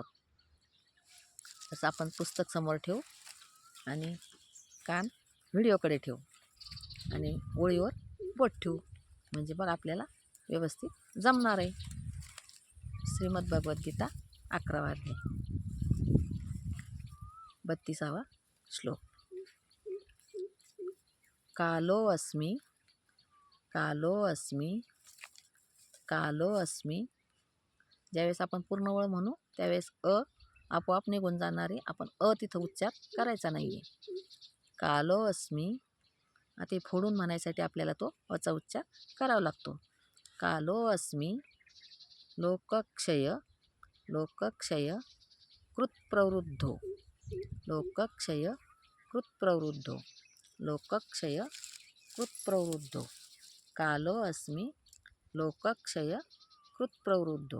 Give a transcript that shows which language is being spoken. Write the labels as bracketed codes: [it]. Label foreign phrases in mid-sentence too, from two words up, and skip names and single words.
[mr] तसं आपण पुस्तक समोर ठेवू आणि कान व्हिडिओकडे ठेवू आणि ओळीवर बोट ठेवू, म्हणजे मग आपल्याला व्यवस्थित जमणार आहे. श्रीमद भगवद्गीता 11वा अध्याय 32वा श्लोक. [sa] कालो अस्मि कालो अस्मि. [mr] ज्यावेळेस आपण पूर्ण वळ म्हणू त्यावेळेस आपोआप निघून जाणार आहे. आपण तिथं उच्चार करायचा नाही आहे. [sa] कालो अस्मि. [mr] आता फोडून म्हणायसाठी आपल्याला तो अचा उच्चार करावा लागतो. [sa] कालो अस्मि लोकक्षय कृतप्रवृद्धो. कालो अस्मि लोकक्षय कृतप्रवृद्धो.